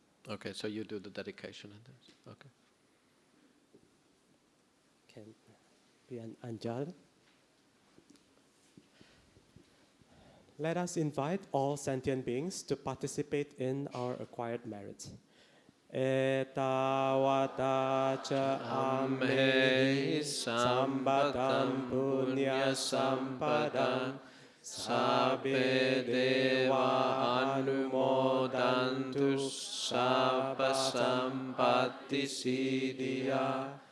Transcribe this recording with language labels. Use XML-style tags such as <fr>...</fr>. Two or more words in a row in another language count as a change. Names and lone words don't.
<en>Okay, so you do the dedication and this. Okay. Can be an Ajahn. Let us invite all sentient beings to participate in our acquired merits.</en> <pi>Etawata cha ammehi sambatam punya sampadam sabbe deva anumodantu sabba sampatti siddhya.</pi>